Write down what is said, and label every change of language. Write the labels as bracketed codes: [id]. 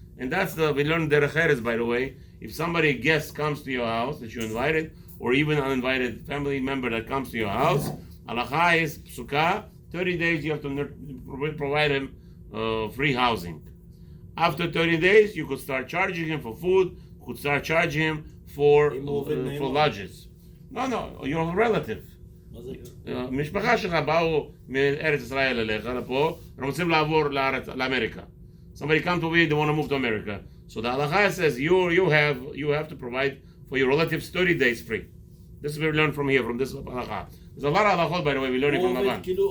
[en] And that's we learned Derech Eretz, by the way. If somebody guest comes to your house that you invited, or even uninvited family member that comes to your house, halacha is psukkah, 30 days you have to provide him free housing. After 30 days, you could start charging him for food, could start charging him for lodges. No, you're a relative. [he] משפחה שלך באו מארץ ישראל אליך לפה, רוצים לעבור לאמריקה. [en] Somebody come to me, they want to move to America. So the halacha says you have to provide for your relatives 30 days free. This is what we learn from here, from this halacha. There's a lot of halachot, by the way, we learn it from Laban.